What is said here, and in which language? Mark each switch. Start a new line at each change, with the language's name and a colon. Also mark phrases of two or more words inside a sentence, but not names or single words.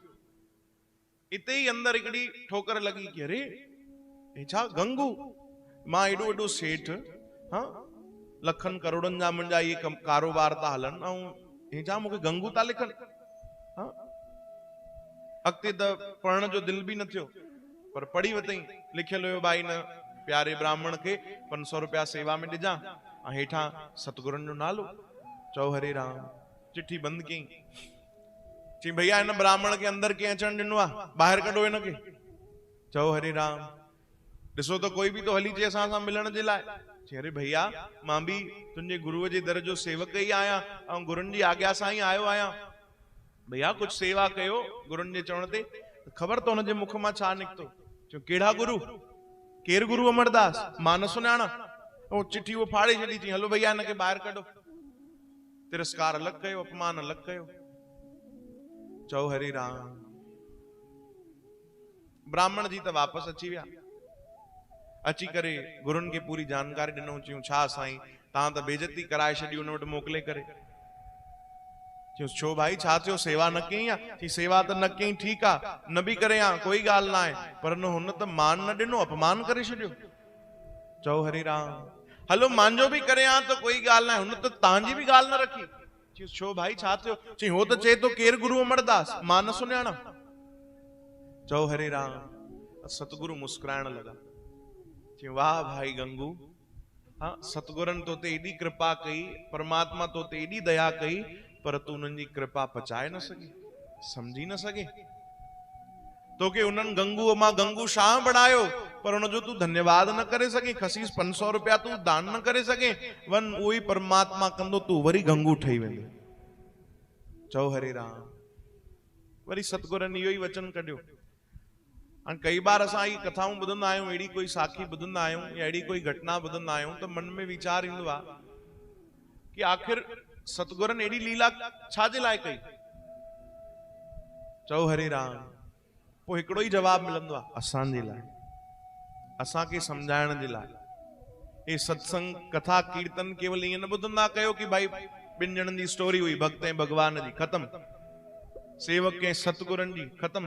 Sindhi: इते ई अंदरि हिकिड़ी ठोकर लॻी कि अरे हे छा गंगू, मां एॾो वॾो सेठ, हाँ लखनि करोड़नि जा मुंहिंजा इहे कारोबार था हलनि, ऐं हे छा मूंखे गंगू था लिखनि। हाँ अॻिते त पढ़ण जो दिलि बि न थियो, पर पढ़ी वतई। लिखियल हुयो भाई न प्यारे ब्राह्मण खे 500 रुपया सेवा में ॾिजां, ऐं हेठां सतगुरनि जो नालो। चओ हरे राम। चिठी बंदि कयईं। चई भैया हिन ब्राह्मण खे अंदरि कंहिं अचणु ॾिनो आहे? ॿाहिरि कढो हिनखे। चओ हरे राम। ॾिसो त कोई बि तो हली अचे असां सां मिलण जे लाइ। चई अरे भैया मां बि तुंहिंजे गुरुअ जे दर जो सेवक ई आहियां, ऐं गुरुनि जी आज्ञा सां ई आयो आहियां। भैया कुछ सेवा कयो। गुरुनि जे चवण ते ख़बर तो हुनजे मुख मां छा निकितो। चयो कहिड़ा गुरु? केर गुरु अमरदास? मां न सुञाणा। ओ चिठी वो फाड़े छॾी। चई हलो भैया हिनखे ॿाहिरि कढो। तिरस्कार अलॻि कयो, अपमान अलॻि कयो। चओ हरि राम। ब्राह्मण जी त वापसि अची विया। अची करे गुरुनि खे पूरी जानकारी ॾिनऊं। चयूं छा साईं तव्हां त बेइज्जती कराए छॾी हुन वटि मोकिले करे। चयो छो भाई छा थियो? सेवा न कई आहे? चई सेवा त न कई, ठीकु आहे, न बि करे आ कोई ॻाल्हि न आहे, पर न हुन त मान न ॾिनो, अपमान करे छॾियो। चओ हरि राम। हलो मांजो बि करे आ त कोई ॻाल्हि न आहे, हुन त तव्हांजी बि ॻाल्हि न रखी। चयो छो भाई छा थियो? चई हो त चए तो केर गुरु अमरदास, मां न सुञाणा। चओ हरे राम। सतगुरु मुस्कुराइण लॻा। चयो वाह भाई गंगू, हाँ सतगुरनि तो ते एॾी कृपा कई, परमात्मा तो ते एॾी दया कई, पर तू उन्हनि जी कृपा पचाए न सघे, समझी न सघे। तोखे उन्हनि गंगूअ मां गंगू शाह बणायो, पर उनजो तू धन्यवाद न करे सघे। खसीस 500 रुपया तू दान न करे सघे। वन उहो ई परमात्मा कंदो, तू वरी गंगू ठही वेंदो। चओ हरे राम। वरी सतगुरनि इहो ई वचन कढियो। हाणे कई बार असां ई कथाऊं ॿुधंदा आहियूं, अहिड़ी कोई साखी ॿुधंदा आहियूं या अहिड़ी कोई घटना ॿुधंदा आहियूं, त मन में वीचार ईंदो आहे कि आख़िर सतगुरनि एॾी लीला छाजे लाइ कई? चओ हरे राम। पोइ हिकिड़ो ई जवाब मिलंदो आहे, असांजे लाइ, असांखे सम्झाइण जे लाइ। हे सत्संग कथा कीर्तन केवल ईअं न ॿुधंदा कयो कि भाई ॿिनि ॼणनि जी स्टोरी हुई, भक्त ऐं भगवान जी, ख़तम। सेवक ऐं सतगुरनि जी, ख़तम।